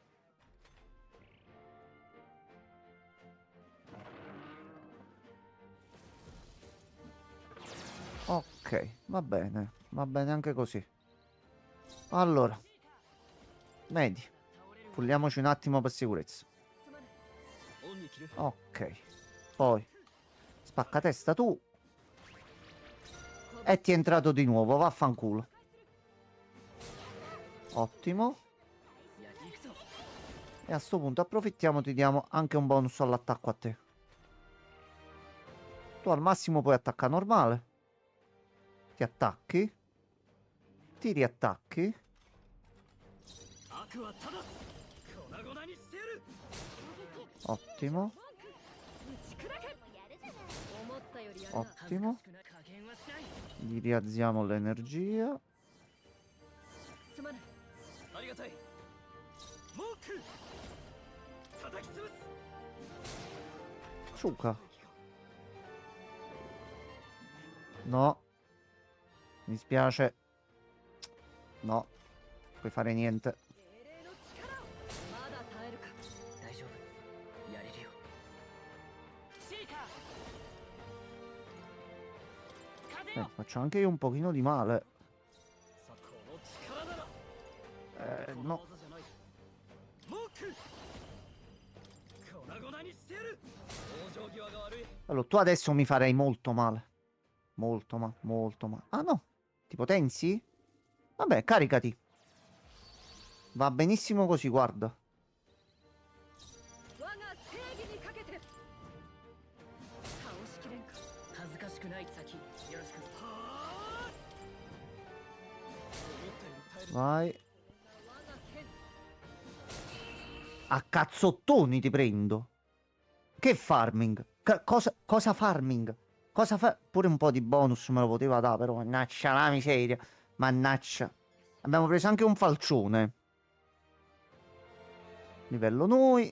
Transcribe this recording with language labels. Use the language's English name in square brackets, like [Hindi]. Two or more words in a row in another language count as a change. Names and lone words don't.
[Italian] Ok, va bene anche così. Allora, medi, pulliamoci un attimo per sicurezza. [Japanese] オンに切る [Italian] Ok, poi spacca testa tu e ti è entrato di nuovo, vaffanculo. Ottimo. [Japanese] やり行くぞ [Italian] E a sto punto approfittiamo, ti diamo anche un bonus all'attacco a te. Tu al massimo puoi attaccare normale. Ti attacchi. Ti riattacchi. [Japanese] 悪は正す粉々にしてやる [Italian] Ottimo. [Japanese] 打ち砕け思ったよりやるな [Italian] Ottimo. [Japanese] 恥ずかしくない加減はしない [Italian] Gli rialziamo l'energia. [Japanese] すまないありがたいモーク叩き潰す [Italian] Suka. No. Mi spiace. No. Puoi fare niente. [Japanese] 精霊の力をまだ耐えるか大丈夫やれるよシーカー風よ [Italian] Faccio anche io un pochino di male. [Japanese] さこの力なら [Italian] No. [Japanese] 技じゃないモーク粉々にしてやる往生際が悪い [Italian] Allora, tu adesso mi farei molto male. Molto male, molto male. Ah no. Ti potenzi? Vabbè, caricati. Va benissimo così, guarda. [Japanese] 我が正義にかけて倒しきれんか恥ずかしくない先よろしくはあ思ったより耐える [Italian] Vai. [Japanese] 我が剣 [Italian] A cazzottoni ti prendo. Che farming? Cosa farming? Cosa fa? Pure un po' di bonus me lo poteva dare, però mannaggia la miseria. Mannaggia. Abbiamo preso anche un falcione. Livello noi.